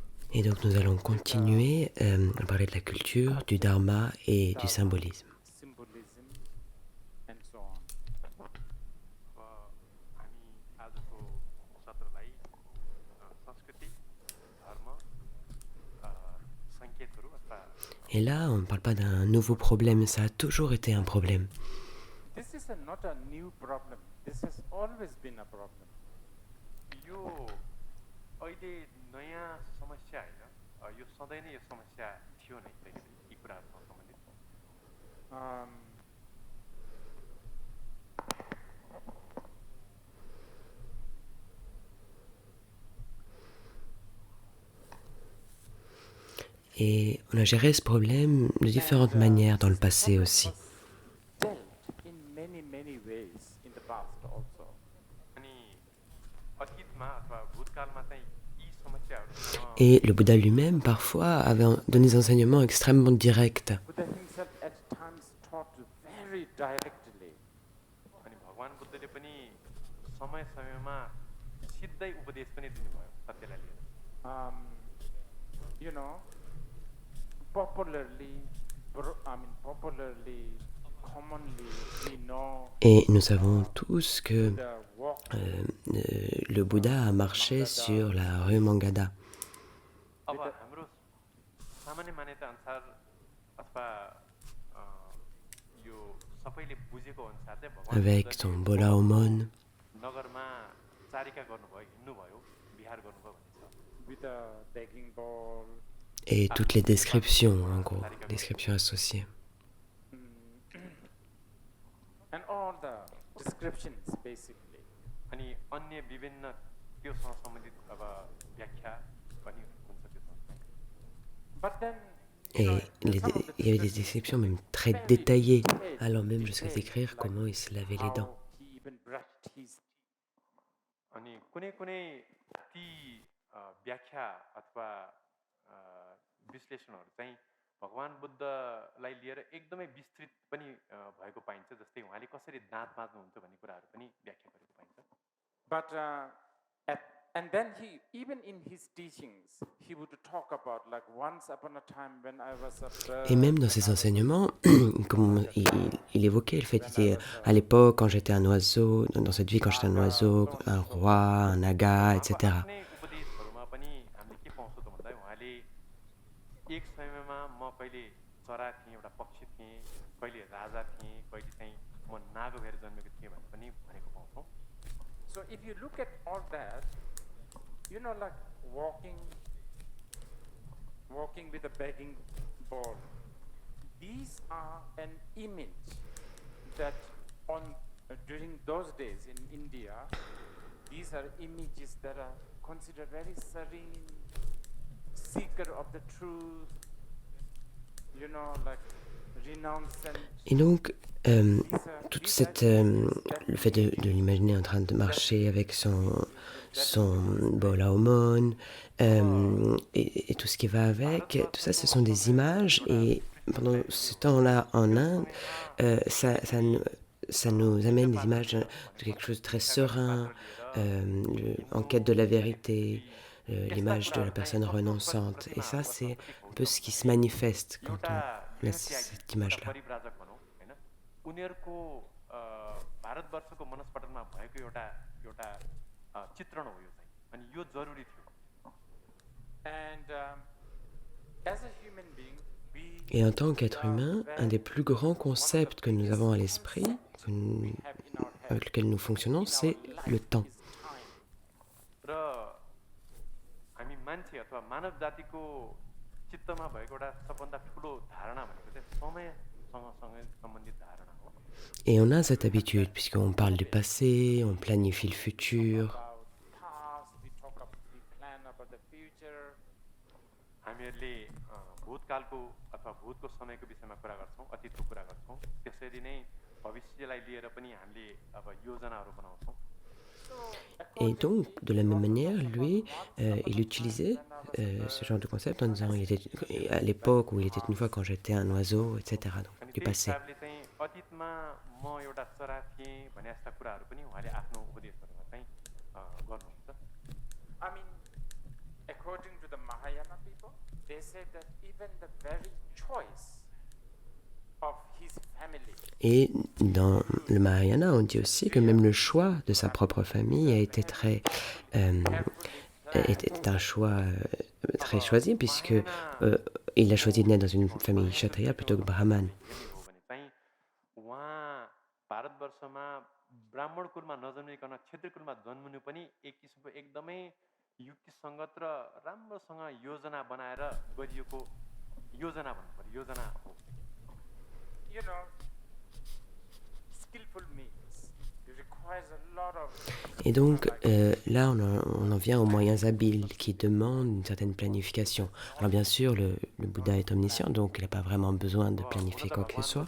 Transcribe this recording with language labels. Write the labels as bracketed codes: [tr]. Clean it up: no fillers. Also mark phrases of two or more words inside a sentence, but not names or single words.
[fr] Et donc nous allons continuer à parler de la culture, du dharma et du symbolisme. [en] Symbolism, and so on. [ne] हामी आजको सत्रलाई संस्कृति धर्म सङ्केतहरू अथवा [fr] Et là, on ne parle pas d'un nouveau problème, ça a toujours été un problème. [en] This is not a new problem. This has always been a problem. [ne] यो अहिले नयाँ समस्या होइन, यो सधैँ नै यो समस्या थियो नै कहिले पनि यी कुराहरूसँग सम्बन्धित। Um, [fr] Et on a géré ce problème de différentes manières dans le passé aussi. [en] dealt in many ways in the past also. [ne] अनि अतीतमा अथवा भूतकालमा चाहिँ यी समस्याहरू [fr] Et le Bouddha lui-même, parfois, avait donné des enseignements extrêmement directs. [en] Buddha himself at times taught very directly. [ne] अनि भगवान् बुद्धले पनि समय समयमा सिधै उपदेश पनि दिनुभयो सत्यलाई लिएर। [en] You know, popularly, commonly, we know [fr] Et nous savons tous que [en] Buddha walked [fr] le Bouddha a marché sur la rue Mangada. [ne] अब हाम्रो सामान्य मान्यता अनुसार अथवा यो सबैले बुझेको अनुसार चाहिँ भगवान् [fr] Avec son bola omon [ne] नगरमा चारिका गर्नुभयो, हिँड्नुभयो, विहार गर्नुभयो भन्ने छ। [en] with a begging bowl. [fr] et toutes les descriptions, en gros, descriptions associées. [en] And all the descriptions basically. [ne] अनि अन्य विभिन्न त्योसँग सम्बन्धित अब व्याख्या पनि हुन्छ त्यसमा। [en] But then [fr] Et il y avait des descriptions même très détaillées, allant même jusqu'à décrire comment il se lavait les dents. [en] how he even brushed his [ne] अनि कुनै कुनै ती व्याख्या अथवा विश्लेषणहरू चाहिँ भगवान् बुद्धलाई लिएर एकदमै विस्तृत पनि भएको पाइन्छ। जस्तै उहाँले कसरी दाँत माझ्नुहुन्छ भन्ने कुराहरू पनि व्याख्या गरेको पाइन्छ। [en] But and then he, even in his teachings, he would talk about like once upon a time when I was a bird. [fr] Et même dans ses enseignements, comme il évoquait le fait qu'il était à l'époque, quand j'étais un oiseau, dans cette vie, quand j'étais un oiseau, un roi, un naga, etc. [ne] आफ्नै उपदेशहरूमा पनि हामीले के पाउँछौँ त भन्दा उहाँले एक समयमा म कहिले चरा थिएँ, एउटा पक्षी थिएँ, कहिले राजा थिएँ, कहिले चाहिँ म नाग भएर जन्मेको थिएँ भनेर पनि भनेको पाउँछौँ। [en] So if you look at all that, you know, like walking with a begging bowl, these are an image that during those days in India, these are images that are considered very serene, seeker of the truth, you know, like renouncent. [fr] Et donc, toute cette, le fait de l'imaginer en train de marcher avec son bol à aumône et tout ce qui va avec, tout ça, ce sont des images. Et pendant ce temps-là en Inde, ça nous amène des images de quelque chose de très serein, en quête de la vérité, l'image de la personne renonçante. Et ça, c'est un peu ce qui se manifeste quand on a cette image-là. [ne] उनीहरूको भारतवर्षको मनस्पटलमा भएको एउटा एउटा चित्रण हो यो चाहिँ, अनि यो जरुरी थियो। [en] And as a human being, [fr] Et en tant qu'être humain, un des plus grands concepts que nous avons à l'esprit, avec lequel nous fonctionnons, c'est le temps. [ne] र हामी मान्छे अथवा मानव जातिको चित्तमा भएको एउटा सबभन्दा ठुलो धारणा भनेको चाहिँ समयसँग सम्बन्धित धारणा हो। [fr] Et on a cette habitude, puisqu'on parle du passé, on planifie le futur. [ne] हामीहरूले भूतकालको अथवा भूतको समयको विषयमा कुरा गर्छौँ, अतीतको कुरा गर्छौँ। त्यसरी नै भविष्यलाई लिएर पनि हामीले अब योजनाहरू बनाउँछौँ। [fr] Et donc, de la même manière, lui, il utilisait ce genre de concept en disant il était, à l'époque où il était une fois quand j'étais un oiseau, etc. Donc, du passé. [ne] अतीतमा म एउटा चरा थिएँ भन्ने यस्ता कुराहरू पनि उहाँले आफ्नो उपदेशहरूमा चाहिँ गर्नुहुन्छ। [en] I mean, according to the Mahayana people, they say that even the very choice of his family [fr] Et dans le Mahayana, on dit aussi que même le choix de sa propre famille a été euh, était un choix très choisi, puisque il a choisi de naître dans une famille kshatriya plutôt que brahmane. [ne] हेर्ने हो भने चाहिँ उहाँ भारतवर्षमा ब्राह्मण कुलमा नजन्मिकन क्षेत्रीय कुलमा जन्मिनु पनि एक किसिमको एकदमै युक्तिसङ्गत र राम्रोसँग योजना बनाएर गरिएको योजना भन्नु पर्यो योजना हो [en] you know, skillful means. It requires a lot of [fr] Et donc là, on en vient aux moyens habiles qui demandent une certaine planification. Alors bien sûr, le Bouddha est omniscient, donc il n'a pas vraiment besoin de planifier quoi que ce soit.